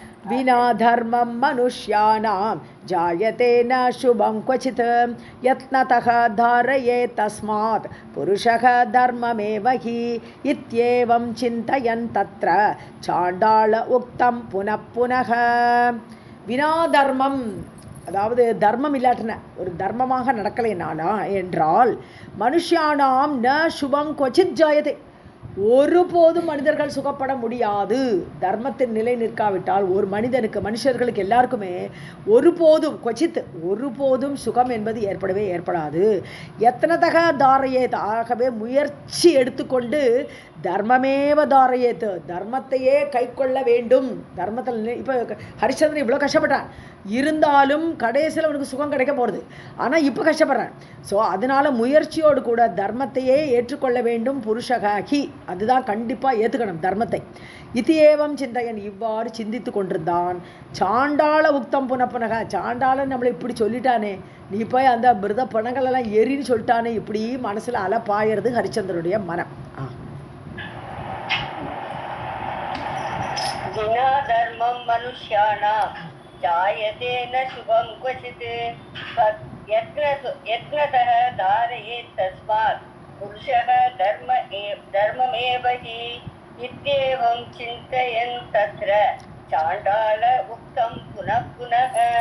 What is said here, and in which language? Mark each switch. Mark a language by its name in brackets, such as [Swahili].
[Sanskrit] विना धर्मं मनुष्याणां जायते न शुभं क्वचित् यत्नतः धारये तस्मात् पुरुषः धर्ममेव हि इत्येवं चिन्तयन् तत्र चाण्डाल उक्तं पुनः पुनः. [Tamil] வினா தர்மம், அதாவது தர்மம் இல்லாட்டின ஒரு தர்மமாக நடக்கலைனானா என்றால் [Sanskrit] மனுஷியானாம் ந சுபம் கொச்சித் ஜாயதே, [Tamil] ஒருபோதும் மனிதர்கள் சுகப்பட முடியாது. தர்மத்தின் நிலை நிற்காவிட்டால் ஒரு மனிதனுக்கு, மனுஷர்களுக்கு எல்லாருக்குமே ஒருபோதும் கொச்சித் ஒருபோதும் சுகம் என்பது ஏற்படாது. [Sanskrit] எத்தனதக தாரையேத், [Tamil] ஆகவே முயற்சி எடுத்துக்கொண்டு [Sanskrit] தர்மமேவ தாரையேத், [Tamil] தர்மத்தையே கை கொள்ள வேண்டும். தர்மத்தில் இப்போ ஹரிச்சந்திரன் இவ்வளோ கஷ்டப்பட்டான், இருந்தாலும் கடைசியில் அவனுக்கு சுகம் கிடைக்க போகிறது. ஆனால் இப்போ கஷ்டப்படுறான். ஸோ அதனால் முயற்சியோடு கூட தர்மத்தையே ஏற்றுக்கொள்ள வேண்டும். புருஷகி, அதுதான் கண்டிப்பாக ஏற்றுக்கணும் தர்மத்தை. [Sanskrit] இது ஏவம் சிந்தையன், [Tamil] இவ்வாறு சிந்தித்து கொண்டிருந்தான். [Sanskrit] சாண்டாள உக்தம் புனப்புனக, [Tamil] சாண்டாளன் நம்மளை இப்படி சொல்லிட்டானே, நீ போய் அந்த மிருத பணங்களெல்லாம் எரின்னு சொல்லிட்டானே, இப்படி மனசில் அலப்பாயிறது ஹரிச்சந்திரனுடைய மனம். [Sanskrit] विना धर्मं मनुष्याणां जायते न शुभं क्वचित् यत्नतः धारयेत् तस्मात् पुरुषः धर्ममेव हि इत्येवं चिन्तयन् तत्र चाण्डाल उक्तं पुनः पुनः.